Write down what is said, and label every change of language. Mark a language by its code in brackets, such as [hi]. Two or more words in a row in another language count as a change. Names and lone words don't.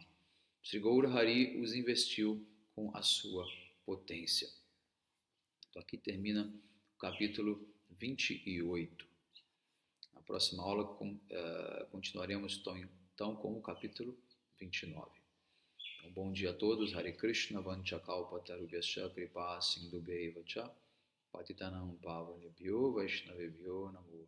[pt] Sri Gaura Hari os investiu com a sua potência. Então aqui termina o capítulo 28. Na próxima aula continuaremos então com o capítulo 29. Então, bom dia a todos. [sa] हरे कृष्ण वाञ्छाकल्पतरुभ्यश्च कृपा सिन्धुभ्य एव च पतितानां पावनेभ्यो वैष्णवेभ्यो नमो